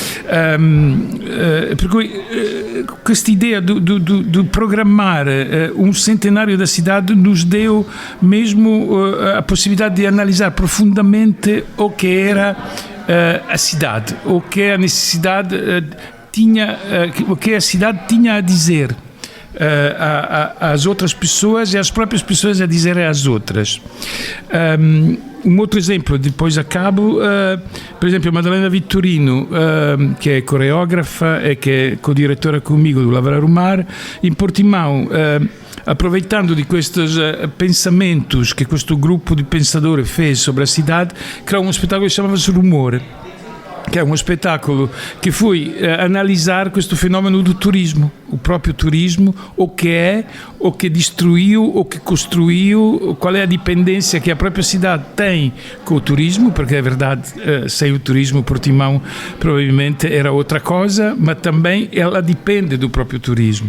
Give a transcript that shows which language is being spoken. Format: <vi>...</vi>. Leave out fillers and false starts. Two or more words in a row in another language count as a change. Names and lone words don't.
<pt>Porque questa ideia de programar um centenário da cidade nos deu mesmo a possibilidade de analisar profundamente o que era a cidade, o que a necessidade tinha, o que a cidade tinha a dizer às outras pessoas e às próprias pessoas a dizer às outras. Um outro exemplo, depois acabo, por exemplo, a Madalena Vittorino, que é coreógrafa e que é co-diretora comigo do Lavrar o Mar, em Portimão, aproveitando de questes pensamentos que</pt> <it>questo gruppo di pensatori</it> <pt>fez sobre a cidade, criou um espetáculo que chamava-se Rumor, que é um espetáculo que foi analisar questo fenomeno do turismo, o próprio turismo, o que é, o que destruiu, o que construiu, qual é a dependência que a própria cidade tem com o turismo, porque é verdade, sem o turismo Portimão provavelmente era outra coisa, mas também ela depende do próprio turismo.</pt>